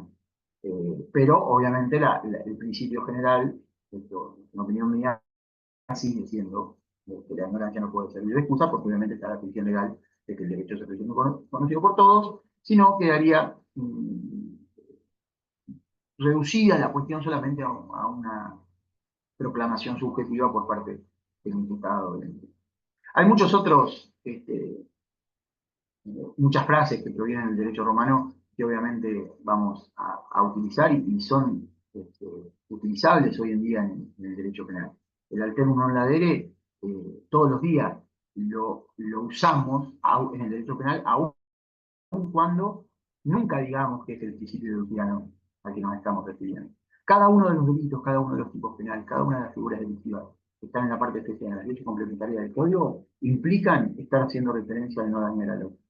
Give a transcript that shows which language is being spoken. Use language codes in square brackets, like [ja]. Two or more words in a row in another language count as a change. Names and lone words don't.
[es] Pero obviamente el principio general, esto, en opinión mía, sigue siendo que la ignorancia no puede servir de excusa, porque obviamente está la ficción legal de que el derecho es conocido por todos, sino quedaría reducida la cuestión solamente a una proclamación subjetiva por parte del imputado. Hay muchos otros, muchas frases que provienen del derecho romano que obviamente vamos a utilizar y son utilizables hoy en día en el derecho penal. [la] El alterum non ladere, [es] todos los días lo usamos en el derecho penal, aun cuando nunca digamos que es el principio deductiano al que nos estamos refiriendo. Cada uno de los delitos, cada uno de los tipos penales, cada una de las figuras delictivas que están en la parte especial de las leyes complementarias del código, implican estar haciendo referencia al no dañar al otro.